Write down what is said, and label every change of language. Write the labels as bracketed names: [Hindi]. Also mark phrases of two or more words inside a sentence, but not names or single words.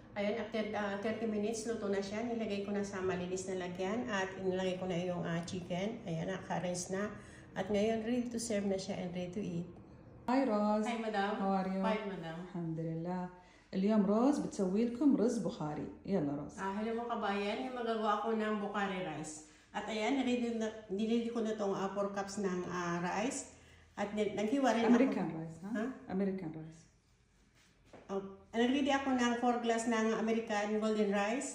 [Filipino] Ayan, [English] after 30 minutes, [Filipino] luto na siya. Nilagay ko na sa malinis na lagyan at inilagay ko na yung chicken. Ayan, naka-rinse na. At ngayon, [English] ready to serve [Filipino] na siya [English] and ready to eat. Hi Roz. Hi, madam. How are you? Fine, madam. [Arabic] الحمد لله. اليوم روز بتسوي لكم رز بخاري. يلا روز. [Filipino] Hello mga kabayan, yung magagawa ko ng Bukhari rice. At ayan, nilili ko na itong 4 cups ng rice. At naghiwa rin American ako. [English] rice, ha? American rice. [Filipino] Nag-ready ako ng 4 glass ng [English] American golden rice.